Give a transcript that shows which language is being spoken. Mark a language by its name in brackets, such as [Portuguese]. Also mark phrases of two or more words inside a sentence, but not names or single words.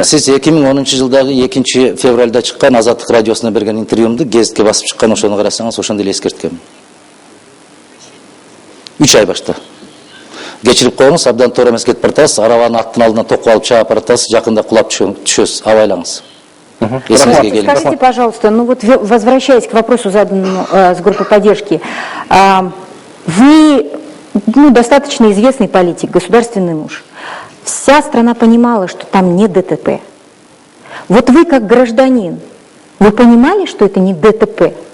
[Kyrgyz] Сиз 2010-жылдагы 2-февралда чыккан Азаттык радиосуна берген интервьюмду гезитке басып чыккан, ошону карасаңыз, ошондо эле эскерткем. 3 ай башта. Кечирип коюңуз, абдан туура эмес кетип баратасыз, арабаны аттын алдынан токуп алып чаап баратасыз, жакында кулап түшөсүз, абайлаңыз. [Russian] Скажите, пожалуйста, ну вот возвращаясь к вопросу, заданному с группы поддержки, вы достаточно известный политик, государственный муж. Вся страна понимала, что там не ДТП. Вот вы как гражданин, вы понимали, что это не ДТП?